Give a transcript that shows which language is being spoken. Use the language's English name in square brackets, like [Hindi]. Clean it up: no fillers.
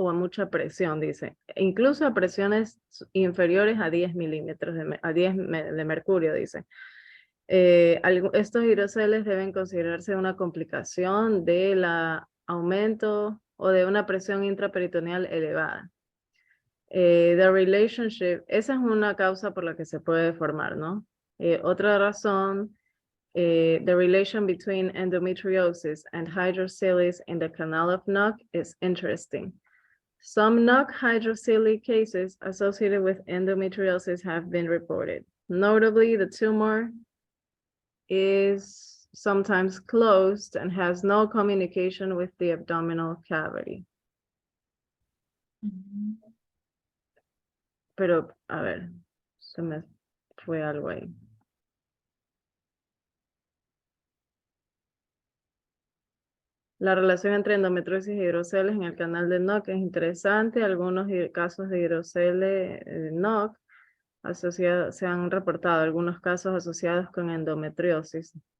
[Spanish] O a mucha presión, dice. Incluso a presiones inferiores a 10 milímetros, a 10 de mercurio, dice. Estos hidroceles deben considerarse una complicación del aumento o de una presión intraperitoneal elevada. [English] The relationship, [Spanish] esa es una causa por la que se puede formar, ¿no? Otra razón, [English] the relation between endometriosis and hydroceles in the canal of Nuck is interesting. Some Nuck hydrocele cases associated with endometriosis have been reported. Notably, the tumor is sometimes closed and has no communication with the abdominal cavity. [Spanish] Pero, a ver, se me fue algo ahí. La relación entre endometriosis y hidroceles en el canal de Nuck es interesante. Algunos casos de hidroceles Nuck se han reportado algunos casos asociados con endometriosis.